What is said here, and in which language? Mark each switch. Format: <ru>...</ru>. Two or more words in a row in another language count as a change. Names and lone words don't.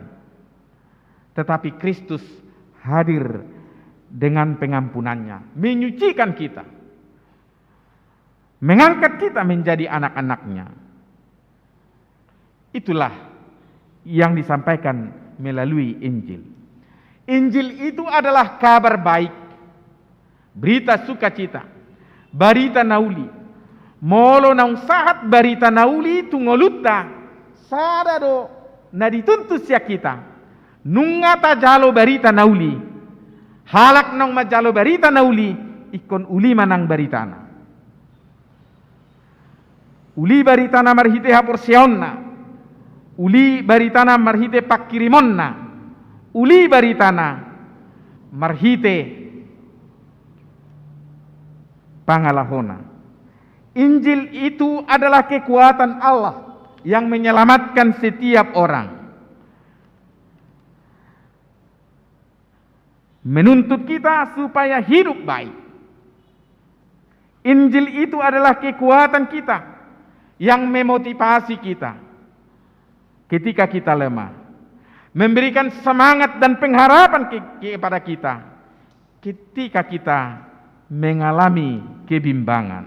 <id>Tetapi Kristus hadir dengan pengampunannya, menyucikan kita, mengangkat kita menjadi anak-anaknya. Itulah yang disampaikan melalui Injil. Injil itu adalah kabar baik, berita sukacita,</id> <bbc>barita nauli. Molo nang sahat barita nauli tungolutta sadado na dituntus ya kita. Nungata jalo barita nauli, halak nang majalo barita nauli, ikon uli manang baritana. Uli baritana marhite haporsionna, uli baritana marhite pakirimonna, uli baritana marhite pangalahona.</bbc> <id>Injil itu adalah kekuatan Allah yang menyelamatkan setiap orang, menuntut kita supaya hidup baik. Injil itu adalah kekuatan kita yang memotivasi kita ketika kita lemah, memberikan semangat dan pengharapan kepada kita ketika kita mengalami kebimbangan.</id>